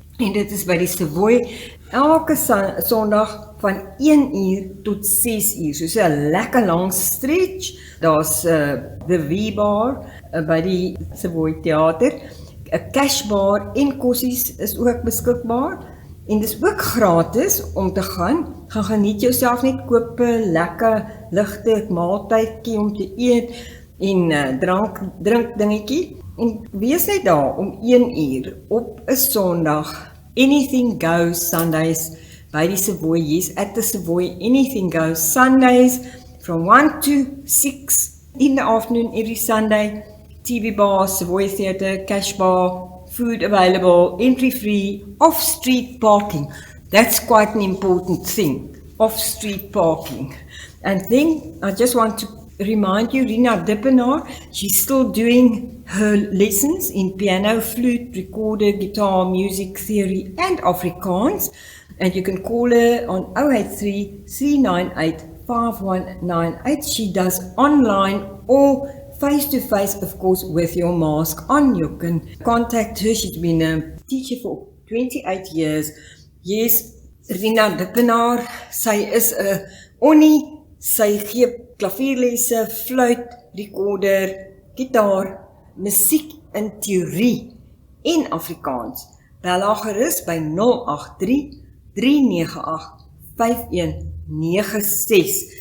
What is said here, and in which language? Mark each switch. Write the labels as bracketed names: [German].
[Afrikaans] En dit is by die Savoy elke Sondag van 1 uur tot 6 uur. So 'n lekker lang stretch. Daar's the V-bar by die Savoy Theater. 'n cash bar en kossies is ook beskikbaar. En dis ook gratis om te gaan. Gaan geniet jouself net, koop 'n lekker ligte maaltydjie om te eet en drink dingetjie. En wees net daar om 1 uur op 'n Sondag. Anything Goes Sundays by die Savoy. [English] Yes, at the Savoy, Anything Goes Sundays from 1 to 6 in the afternoon every Sunday. TV bar, Savoy Theatre, cash bar, food available, entry free, off-street parking. That's quite an important thing, off-street parking. And then I just want to remind you, Rina Dippenaar, she's still doing her lessons in piano, flute, recorder, guitar, music theory, and Afrikaans. And you can call her on 083-398-5198. She does online or face-to-face, of course, with your mask on. You can contact her. She's been a teacher for 28 years. Yes, [Afrikaans] Rina Dippenaar, sy is 'n onnie, sy gee klavierlesse, fluit, recorder, gitaar, musiek in teorie en Afrikaans. Bel haar gerus by 083 398 5196.